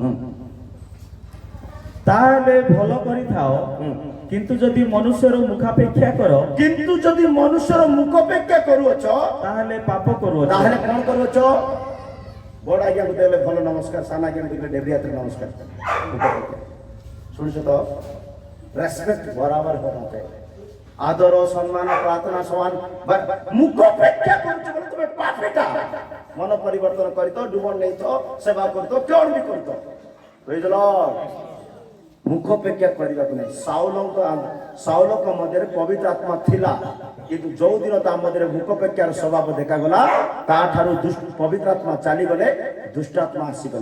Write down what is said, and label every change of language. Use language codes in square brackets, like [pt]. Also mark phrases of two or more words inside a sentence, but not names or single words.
[or] ତାହେଲେ ଭଲ କରିଥାଅ, କିନ୍ତୁ ଯଦି ମନୁଷ୍ୟର ମୁଖାପେକ୍ଷା କର, କିନ୍ତୁ ଯଦି ମନୁଷ୍ୟର ମୁଖପେକ୍ଷା କରୁଅଛ, ତାହେଲେ ପାପ କରୁଅଛ। ତାହେଲେ କ'ଣ କରୁଅଛ? ବଡ଼ ଆଜ୍ଞାକୁ ଦେଲେ ଭଲ ନମସ୍କାର, ସାନ ଆଜ୍ଞାକୁ ଦେଲେ ଡେବ୍ରି ହାତରେ ନମସ୍କାର। ଶୁଣିଛ ତ? [hi] रेस्पेक्ट बराबर होना चाहिए। आदर सम्मान प्रार्थना समान। [or] मुखपेक्षा କରୁଛ ବୋଲି ତମେ ପାପୀଟା। ମନ ପରିବର୍ତ୍ତନ କରିତ, ଡୁବନ ନେଇତ, ସେବା କରିତ, କ'ଣ ବି କରିତ। [en] Praise the Lord. [or] ମୁଖପେକ୍ଷା କରିବାକୁ ନାହିଁ। ସାଉଲଙ୍କ ମଧ୍ୟରେ ପବିତ୍ର ଆତ୍ମା ଥିଲା, କିନ୍ତୁ ଯୋଉ ଦିନ ତା ମଧ୍ୟରେ ମୁଖପେକ୍ଷାର ସ୍ୱଭାବ ଦେଖାଗଲା, ତାଠାରୁ ପବିତ୍ର ଆତ୍ମା ଚାଲିଗଲେ, ଦୁଷ୍ଟ ଆତ୍ମା ଆସିଗଲେ।